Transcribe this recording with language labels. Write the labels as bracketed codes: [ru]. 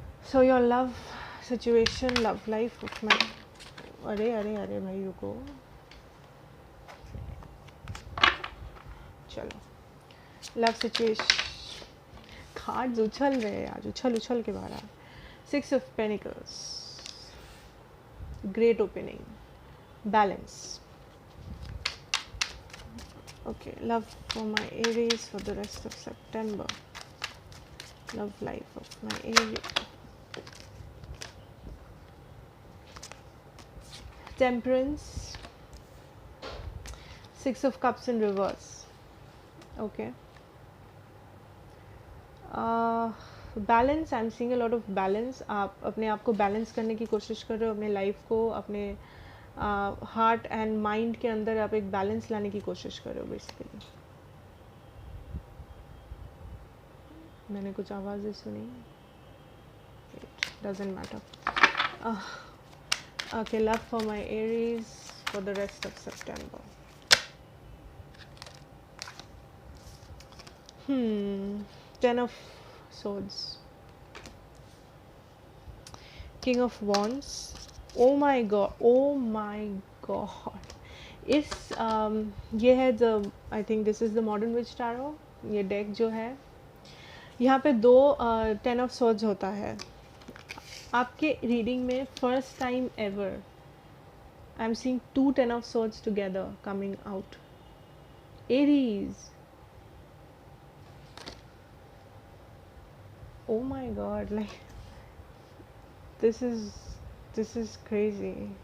[en] So your love situation, love life of my, [hi] अरे अरे अरे भाई रुको, चलो [en] Love situation. [hi] कार्ड्स उछल रहे हैं आज, उछल के बाहर आ। [en] 6 of Pentacles, great opening, balance. Okay, love for my Aries for the rest of September. Love life of my Aries. Temperance, 6 of Cups in reverse. Okay. [hi] Balance, [en] I am seeing a lot of balance. [hi] आप अपने आप को balance करने की कोशिश कर रहे हो, अपने लाइफ को, अपने हार्ट एंड माइंड के अंदर आप एक बैलेंस लाने की कोशिश कर रहे हो बेसिकली। मैंने कुछ आवाज़ें सुनी, [en] It doesn't matter. Okay, love for my Aries for the rest of September. Ten of Swords, King of Wands. Oh my god, oh my god. इस ये है the, I think this is the modern witch tarot. [hi] ये deck जो है, यहाँ पे दो 10 of Swords होता है। आपके रीडिंग में [en] First time ever I am seeing 2 10 of Swords together coming out. Aries, oh my god, like this is crazy.